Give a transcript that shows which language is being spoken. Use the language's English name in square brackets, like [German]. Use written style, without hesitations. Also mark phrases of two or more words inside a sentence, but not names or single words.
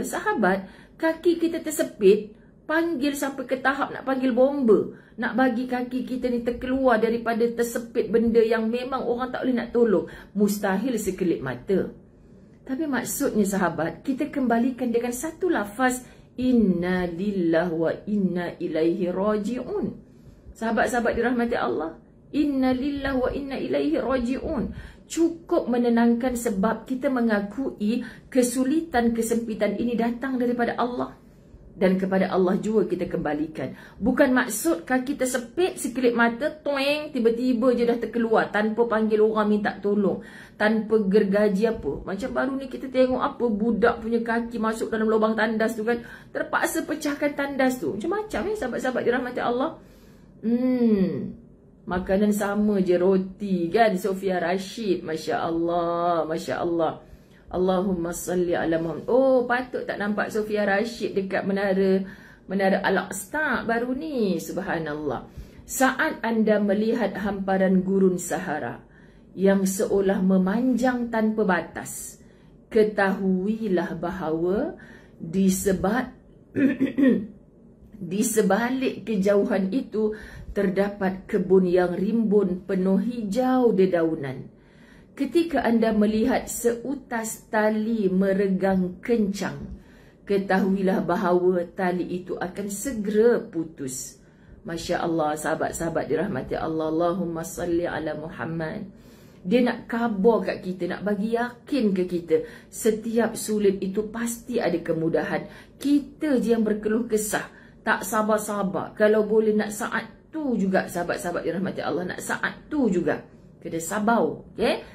[Malay] Sahabat, kaki kita tersepit, panggil sampai ke tahap nak panggil bomba. Nak bagi kaki kita ni terkeluar daripada tersepit benda yang memang orang tak boleh nak tolong. Mustahil sekelip mata. Tapi maksudnya sahabat, kita kembalikan dengan satu lafaz, [Arabic] إنا لله وإنا إليه راجعون. [Malay] Sahabat-sahabat dirahmati Allah, [Arabic] إنا لله وإنا إليه راجعون. [Malay] Cukup menenangkan sebab kita mengakui kesulitan, kesempitan ini datang daripada Allah. Dan kepada Allah juga kita kembalikan. Bukan maksud kaki tersepit, sekelip mata, toeng, tiba-tiba je dah terkeluar tanpa panggil orang minta tolong. Tanpa gergaji apa. Macam baru ni kita tengok apa, budak punya kaki masuk dalam lubang tandas tu kan. Terpaksa pecahkan tandas tu. Macam-macam sahabat-sahabat dirahmati Allah. Makanan sama je, roti kan. [Arabic] Sofia Rashid, ما شاء الله، ما شاء الله. اللهم صل على محمد. [Malay] Oh, patut tak nampak Sofia Rashid dekat Menara Al-Aqsa baru ni. [Arabic] Subhanallah. [Malay] Saat anda melihat hamparan gurun Sahara yang seolah memanjang tanpa batas, ketahuilah bahawa di sebalik kejauhan itu terdapat kebun yang rimbun penuh hijau dedaunan. Ketika anda melihat seutas tali meregang kencang, ketahuilah bahawa tali itu akan segera putus. [Arabic] ما شاء الله, [Malay] sahabat-sahabat dirahmati Allah. [Arabic] اللهم صل على محمد. [Malay] Dia nak khabar kat kita, nak bagi yakin ke kita, setiap sulit itu pasti ada kemudahan. Kita je yang berkeluh kesah, tak sabar-sabar. Kalau boleh nak saat tu juga, sahabat-sahabat dirahmati Allah, nak saat tu juga. Kena sabar, okay?